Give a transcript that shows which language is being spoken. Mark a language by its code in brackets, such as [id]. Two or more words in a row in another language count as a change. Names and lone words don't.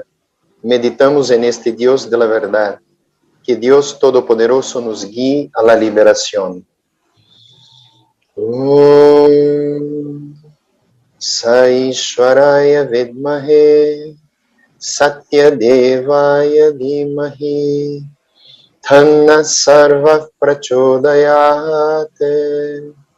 [es] Meditamos en este Dios de la verdad. Que Dios Todopoderoso nos guíe a la liberación. [sa] Om Saishwaraya Vidmahe Satya Devaya Dhimahi Thanna Sarva Prachodayate.